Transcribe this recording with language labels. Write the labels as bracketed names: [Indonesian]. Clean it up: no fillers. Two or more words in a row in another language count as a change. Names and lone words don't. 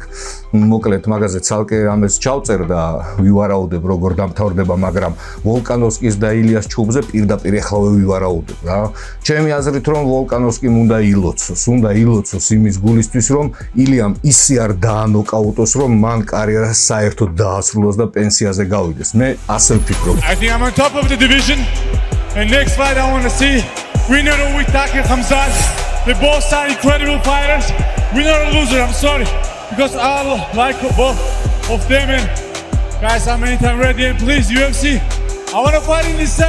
[Georgian] მოკლედ მაგაზე ცალკე რამეს ჩავწერ და ვივარაუდებ როგორ დამთავრდება, მაგრამ ვოლკანოვსკის და ილიას ჩუბზე პირდაპირ ეხლა ვივარაუდებ რა. ჩემი აზრით რომ ვოლკანოვსკიმ უნდა ილოცოს იმის გულისთვის რომ ილიამ ისე არ დაანოკაუტოს რომ მან კარიერა საერთოდ დაასრულოს და პენსიაზე გავიდეს. მე ასე ვფიქრობ. [English] I think I'm on top of the division, and next fight I want to see winner or Takir Khamzat. They both are incredible fighters. Winner or loser, I'm sorry, because I like both of them. And guys, I'm anytime ready. And please, UFC, I want to fight in December.